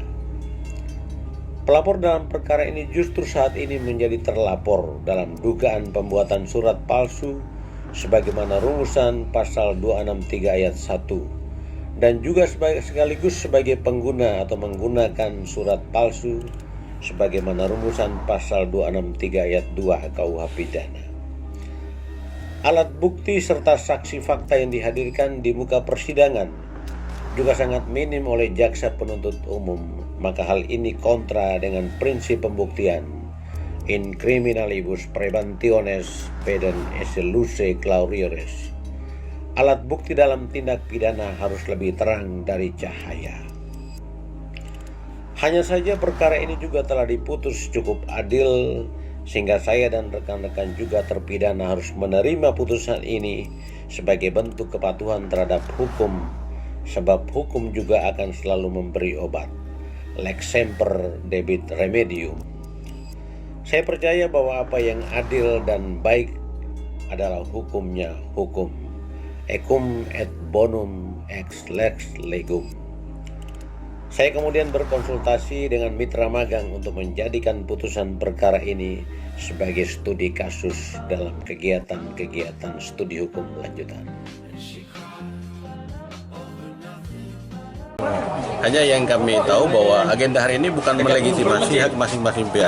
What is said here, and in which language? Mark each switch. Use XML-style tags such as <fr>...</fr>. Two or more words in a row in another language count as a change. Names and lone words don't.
<id>Pelapor dalam perkara ini justru saat ini menjadi terlapor dalam dugaan pembuatan surat palsu sebagaimana rumusan pasal 263 ayat 1 dan juga sekaligus sebagai pengguna atau menggunakan surat palsu sebagaimana rumusan pasal 263 ayat 2 KUH Pidana. Alat bukti serta saksi fakta yang dihadirkan di muka persidangan juga sangat minim oleh jaksa penuntut umum, maka hal ini kontra dengan prinsip pembuktian</id> <la>in criminalibus praeventiones pedem esse luce clariores.</la> <id>Alat bukti dalam tindak pidana harus lebih terang dari cahaya. Hanya saja perkara ini juga telah diputus cukup adil sehingga saya dan rekan-rekan juga terpidana harus menerima putusan ini sebagai bentuk kepatuhan terhadap hukum, sebab hukum juga akan selalu memberi obat.</id> <la>Lex semper debit remedium.</la> <id>Saya percaya bahwa apa yang adil dan baik adalah hukumnya hukum.</id> <la>Ecum et bonum ex lex legum.</la> <id>Saya kemudian berkonsultasi dengan mitra magang untuk menjadikan putusan perkara ini sebagai studi kasus dalam kegiatan-kegiatan studi hukum lanjutan. Hanya yang kami tahu bahwa agenda hari ini bukan melegitimasi hak masing-masing pihak.</id>